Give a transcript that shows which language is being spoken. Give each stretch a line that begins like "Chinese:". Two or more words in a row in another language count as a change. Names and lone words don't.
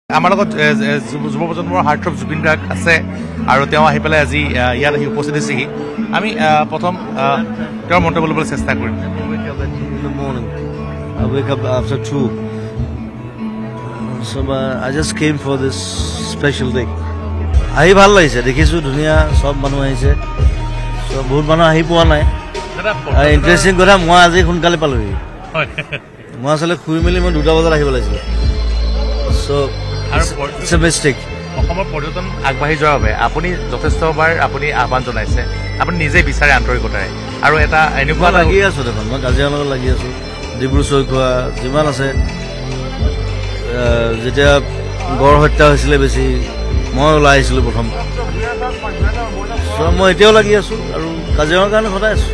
Assamese: আমাৰ লগত যুৱ প্ৰজন্মৰ হাৰ্টথ্ৰব জুবিন গাৰ্গ আছে আৰু তেওঁ আহি পেলাই আজি ইয়াত আহি উপস্থিত হৈছেহি আমি প্ৰথম তেওঁৰ মন্তব্য ল'বলৈ চেষ্টা কৰিম
English: I wake up after 2. So I just came for this special day.
Assamese: আহি ভাল লাগিছে দেখিছো ধুনীয়া সব মানুহ আহিছে সব বহুত মানুহ আহি পোৱা নাই ইন্টাৰেষ্টিং কথা মই আজি সোনকালে পালোহি মই আসলে শুই মেলি মই 2টা বজাত আহিব লাগিছিল
English: so it's a mistake
Assamese: অসমৰ পৰ্যটন আগবাঢ়ি যোৱাৰ বাবে আপুনি যথেষ্টবাৰ আপুনি আহ্বান জনাইছে আপুনি নিজে বিচাৰে আন্তৰিকতাৰে আৰু এটা এনেকুৱা লাগি আছো দেখোন মই কাজিৰঙাৰ লগত লাগি আছো ডিব্ৰু চৈখোৱা যিমান আছে যেতিয়া গড় হত্যা হৈছিলে বেছি মই ওলাই আহিছিলোঁ প্ৰথম মই এতিয়াও লাগি আছো আৰু কাজিৰঙাৰ কাৰণে সদায় আছো